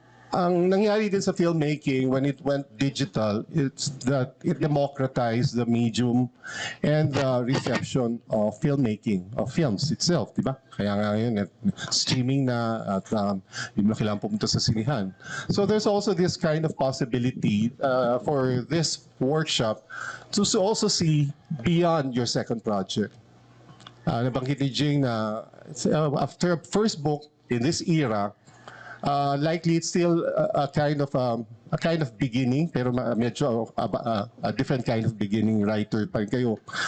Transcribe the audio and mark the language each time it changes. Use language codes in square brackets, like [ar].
[tl] Ang nangyari din sa [en] filmmaking when it went digital, it's that it democratized the medium and the reception of filmmaking, of films itself, di ba? [tl] Kaya nga ngayon, streaming na at hindi na kailangan pumunta sa sinihan. [en] So there's also this kind of possibility for this workshop to also see beyond your second project. [tl] Nabanggit ni Jing na [en] after a first book in this era, likely it's still a kind of beginning, [tl] pero medyo [en] a different kind of beginning writer [tl] pa rin kayo.